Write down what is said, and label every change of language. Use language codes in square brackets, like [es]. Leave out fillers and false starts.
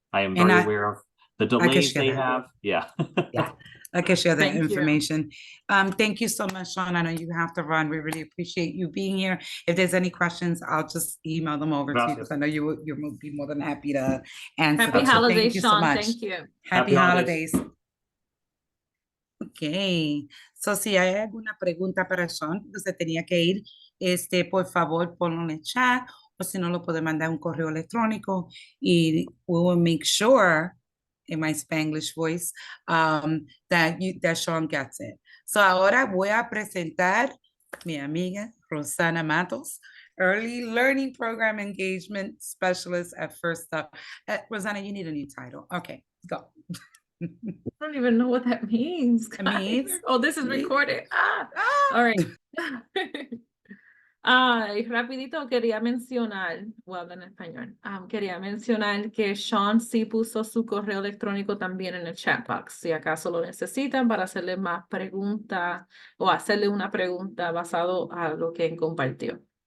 [en] I am very aware of the delays they have. Yeah. Yeah, I can share that information. Thank you so much, Sean. I know you have to run. We really appreciate you being here. If there's any questions, I'll just email them over to you, because I know you will be more than happy to answer. Happy holidays, Sean. So much. Thank you. Happy holidays. [es] Ok, so si hay alguna pregunta para Sean, usted tenía que ir, por favor, ponlo en el chat o si no, lo puede mandar un correo electrónico y [en] we will make sure, in my Spanglish voice, that Sean gets it. [es] So ahora voy a presentar mi amiga Rosana Matos, Early Learning Program Engagement Specialist at First Up. [en] Rosana, you need a new title. Okay, go. I don't even know what that means. It means- Oh, this is recorded. All right. [es] Y rapidito quería mencionar, voy a hablar en español, quería mencionar que Sean sí puso su correo electrónico también en el chat box, si acaso lo necesitan para hacerle más preguntas o hacerle una pregunta basado a lo que compartió.